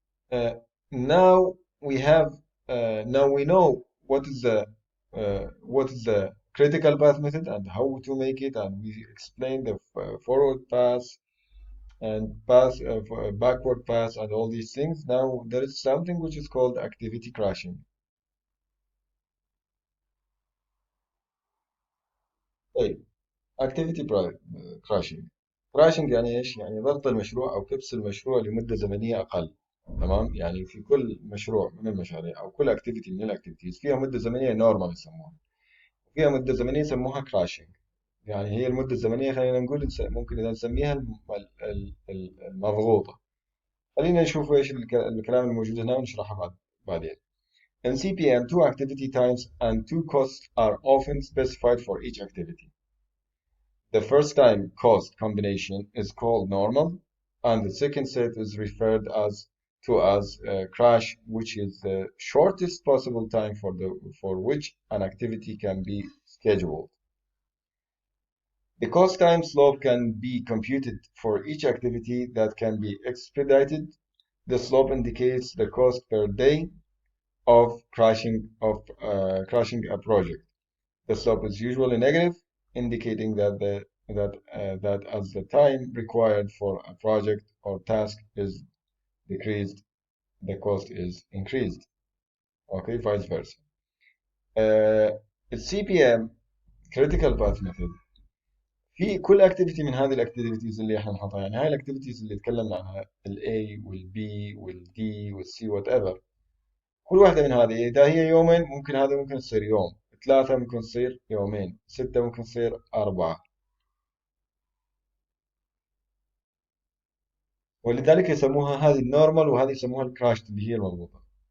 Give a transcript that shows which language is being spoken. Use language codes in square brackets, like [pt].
[en] Uh, now we have now we know what is the critical path method and how to make it, and we explained the forward path and backward path and all these things. Now there is something which is called activity crashing. [ar] طيب [en] activity crashing. [ar] crashing يعني ايش؟ يعني ضغط المشروع او كبس المشروع لمدة زمنية اقل. تمام، يعني في كل مشروع من المشاريع او كل اكتيفيتي من الاكتيفيتيز فيها مدة زمنية نورمال يسموها، فيها مدة زمنية يسموها crashing. يعني هي المدة الزمنية خلينا نقول ممكن إذا نسميها المضغوطة. خلينا نشوف إيش الكلام الموجود هنا ونشرحه بعدين. [en] In CPM, two activity times and two costs are often specified for each activity. The first time cost combination is called normal, and the second set is referred as crash, which is the shortest possible time for which an activity can be scheduled. The cost time slope can be computed for each activity that can be expedited. The slope indicates the cost per day of crashing a project. The slope is usually negative, indicating that as the time required for a project or task is decreased, the cost is increased. Okay, vice versa. [ar] CPM critical path method في كل اكتيفيتي من هذه الاكتيفيتيز اللي احنا نحطها، يعني هاي الاكتيفيتيز اللي تكلمنا عنها الاي والبي والدي والسي وات ايفر، كل واحده من هذه اذا هي يومين ممكن هذه ممكن تصير يوم، ثلاثه ممكن تصير يومين، سته ممكن تصير اربعه، ولذلك يسموها هذه النورمال وهذه يسموها الكراش اللي هي المضبوطه.